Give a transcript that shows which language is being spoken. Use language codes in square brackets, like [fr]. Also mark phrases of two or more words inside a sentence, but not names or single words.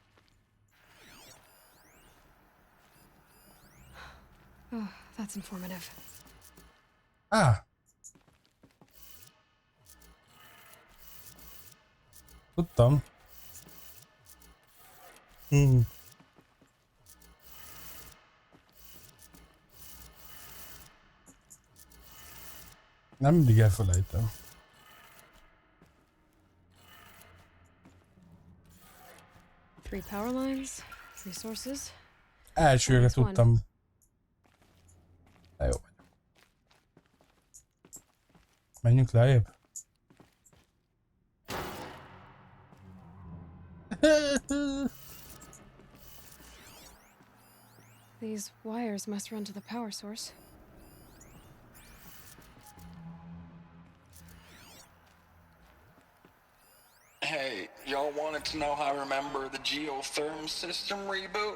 [en] Oh, that's informative. [hu] Tudtam. Nem mindig elfelejtem. [en] Three power lines, resources. [hu] Elsőre tudtam. De jó vagy. Menjünk lejjebb. [en] These wires must run to the power source. Hey, y'all wanted to know how I remember the geotherm system reboot?